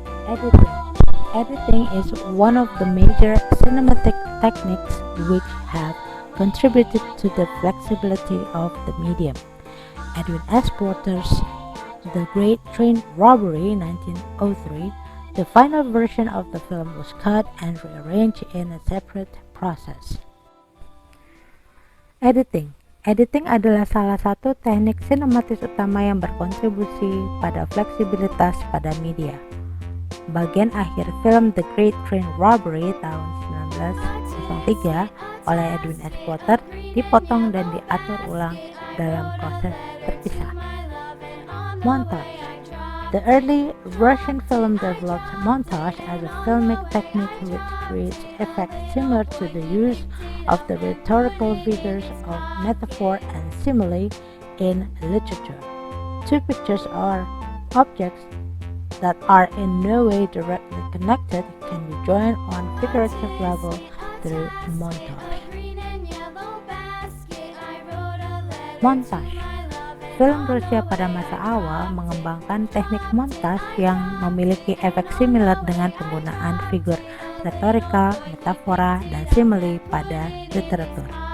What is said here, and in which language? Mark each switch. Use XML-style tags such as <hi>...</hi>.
<en>Editing is one of the major cinematic techniques which have contributed to the flexibility of the medium. Edwin S. Porter's The Great Train Robbery 1903, the final version of the film was cut and rearranged in a separate process.</en> <id>Editing adalah salah satu teknik sinematis utama yang berkontribusi pada fleksibilitas pada media. Bagian akhir film The Great Train Robbery tahun 1903 oleh Edwin S. Porter dipotong dan diatur ulang dalam proses terpisah. Montage.</id> <en>The early Russian film developed montage as a filmic technique which creates effects similar to the use of the rhetorical figures of metaphor and simile in literature. Two pictures or objects that are in no way directly connected can be joined on figurative level through montage. Montage.</en> <id>Film Rusia pada masa awal mengembangkan teknik montas yang memiliki efek similar dengan penggunaan figur retorika, metafora, dan simile pada literatur.</id>